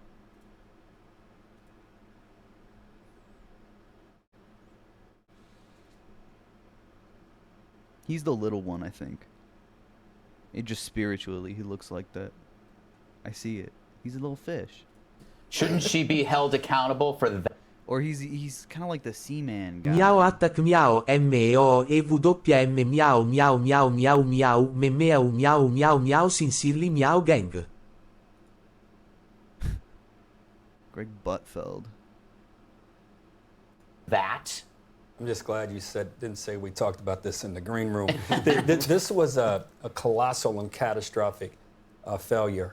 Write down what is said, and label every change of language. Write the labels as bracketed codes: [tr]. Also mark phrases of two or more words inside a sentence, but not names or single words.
[en] He's the little one, I think. It just spiritually, he looks like that. I see it. He's a little fish. Shouldn't she be held accountable for that? Or he's kind of like the Seaman guy. Miau attack miau MEOEWM miau miau miau miau miau memeau miau miau miau sincerely miau gang. Greg Buttfeld. That? I'm just glad you didn't say we talked about this in the green room. This was a colossal and catastrophic failure.